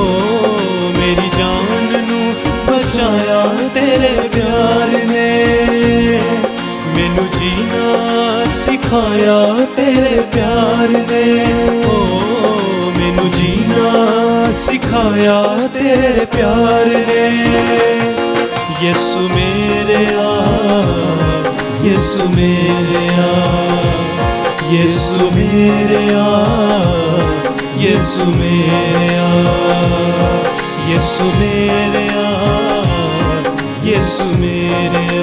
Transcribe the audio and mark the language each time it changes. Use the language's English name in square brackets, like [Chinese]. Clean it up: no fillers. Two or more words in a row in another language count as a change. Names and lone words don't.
[Punjabi] میری جان نو بچایا تیرے پیار نے. مینو جینا سکھایا تیرے پیار نے ہو. مینو جینا سکھایا تیرے پیار نے. [Urdu] یسو میرے یسو میرے یسو میرے یسو میرے یسو میرے یسو میرے